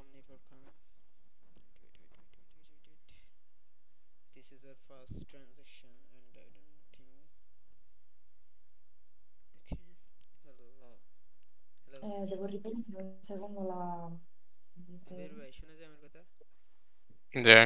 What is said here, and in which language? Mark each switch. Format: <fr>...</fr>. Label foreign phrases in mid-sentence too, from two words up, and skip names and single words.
<it>come.</it> <en>This is our first transaction, and I don't think. Okay. Hello. Hello.</en> <it>Devo riprendere un secondo la...</it> <bn>Aver ভাই শোনা যায় আমার কথা?</bn> <en>Yeah.</en>